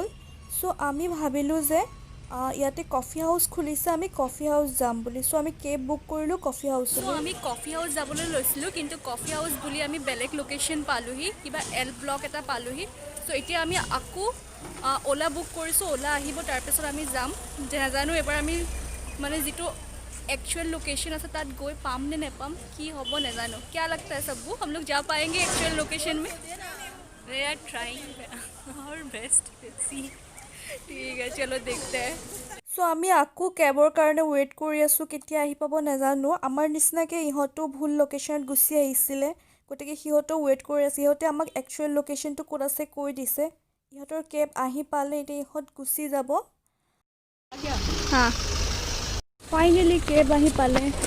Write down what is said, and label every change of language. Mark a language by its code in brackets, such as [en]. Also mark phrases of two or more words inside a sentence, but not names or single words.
[as] আমি ভাবিলোঁ যে ইয়াতে কফি হাউচ খুলিছে, আমি কফি হাউচ যাম বুলি। আমি কেব বুক কৰিলোঁ কফি হাউচলৈ। আমি কফি হাউচ যাবলৈ লৈছিলোঁ, কিন্তু কফি হাউচ বুলি আমি বেলেগ লোকেশ্যন পালোঁহি, কিবা এল ব্লক এটা পালোঁহি। এতিয়া আমি আকৌ অ'লা বুক কৰিছোঁ, অ'লা আহিব, তাৰপিছত আমি যাম। নাজানো এবাৰ আমি মানে যিটো [en] actual location [as] আছে তাত গৈ পাম নে নেপাম, কি হ'ব নাজানো। [hi] क्या लगता है सबको, हम लोग जा पाएंगे [en] actual location [hi] में? [en] we are trying our best, let's see. [hi] ठीक है, चलो देखते हैं। [as] আমি আকৌ কেবৰ কাৰণে ৱেইট কৰি আছোঁ, কেতিয়া আহি পাব নাজানো। আমাৰ নিচিনাকৈ ইহঁতো ভুল লোকেশ্যনত গুচি আহিছিলে, গতিকে সিহঁতেও ৱেইট কৰি আছে। সিহঁতে আমাক একচুৱেল লোকেশ্যনটো ক'ত আছে কৈ দিছে। ইহঁতৰ কেব আহি পালে এতিয়া ইহঁত গুচি যাব। হা, ফাইনেলি কেব আহি পালে।